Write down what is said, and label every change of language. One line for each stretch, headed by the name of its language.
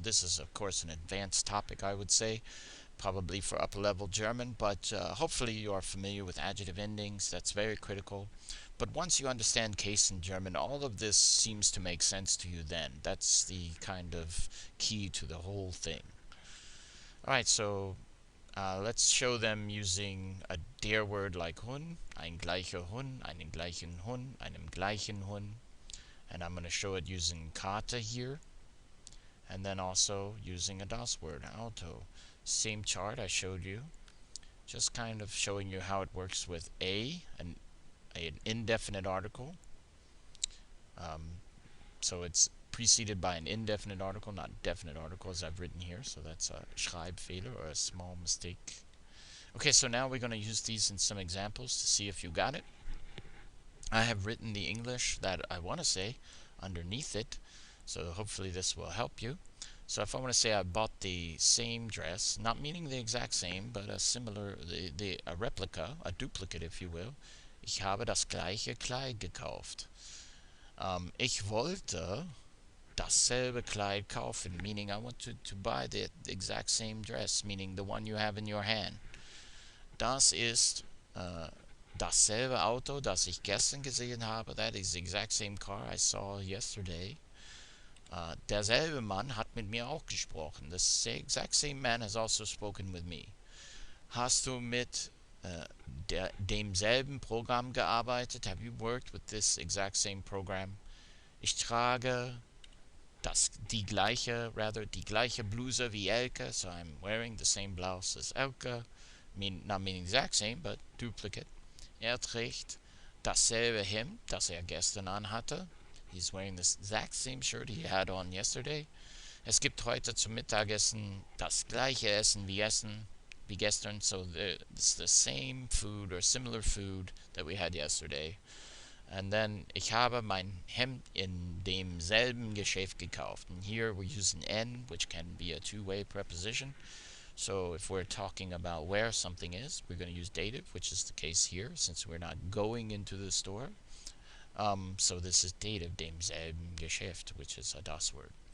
English: This is, of course, an advanced topic, I would say, probably for upper level German, but hopefully you are familiar with adjective endings. That's very critical. But once you understand case in German, all of this seems to make sense to you then. That's the kind of key to the whole thing. Alright, so let's show them using a der word like Hund,
German: ein gleicher Hund, einen gleichen Hund,
English: einem gleichen Hund. And I'm going to show it using Karte here. And then also using a das word, Auto. Same chart I showed you. Just kind of showing you how it works with an indefinite article. So it's preceded by an indefinite article, not definite article as I've written here. So that's a Schreibfehler or a small mistake. Okay, so now we're going to use these in some examples to see if you got it. I have written the English that I want to say underneath it, so hopefully this will help you. So if I want to say I bought the same dress, not meaning the exact same, but a similar, a replica, a duplicate if you will.
German: Ich habe das gleiche Kleid gekauft. Ich wollte dasselbe Kleid kaufen,
English: meaning I want to buy the exact same dress, meaning the one you have in your hand.
German: Das ist dasselbe Auto, das ich gestern gesehen habe.
English: That is the exact same car I saw yesterday.
German: Derselbe Mann hat mit mir auch gesprochen.
English: The exact same man has also spoken with me.
German: Hast du mit demselben Programm gearbeitet?
English: Have you worked with this exact same program?
German: Ich trage die gleiche Bluse wie Elke,
English: so I'm wearing the same blouse as Elke. Not meaning exact same, but duplicate.
German: Er trägt dasselbe Hemd, das gestern anhatte.
English: He's wearing the exact same shirt he had on yesterday.
German: Es gibt heute zum Mittagessen das gleiche Essen wie gestern.
English: So it's the same food or similar food that we had yesterday. And then,
German: ich habe mein Hemd in demselben Geschäft gekauft.
English: And here we're using en, which can be a two-way preposition. So if we're talking about where something is, we're going to use dative, which is the case here, since we're not going into the store. So this is dative, demselben Geschäft, which is a das word.